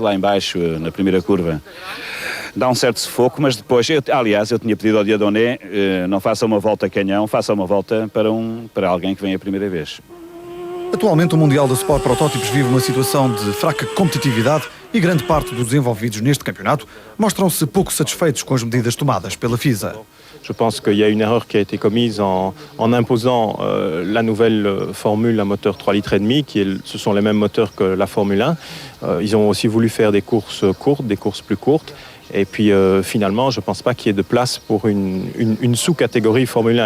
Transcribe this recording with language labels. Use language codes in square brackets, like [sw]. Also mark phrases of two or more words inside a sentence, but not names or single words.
[pt] Lá em baixo, na primeira curva, dá um certo sufoco, mas depois, eu tinha pedido ao Dieudonné, não faça uma volta canhão, faça uma volta para alguém que vem a primeira vez. Atualmente, o Mundial de Sport Protótipos vive uma situação de fraca competitividade e grande parte dos envolvidos neste campeonato mostram-se pouco satisfeitos com as medidas tomadas pela FISA. [fr] Je pense qu'il y a une erreur qui a été commise en imposant la nouvelle formule à moteur 3,5 litres, ce sont les mêmes moteurs que la Formule 1. Ils ont aussi voulu faire des courses courtes, des courses plus courtes. Et puis finalement, je ne pense pas qu'il y ait de place pour une sous-catégorie Formule 1.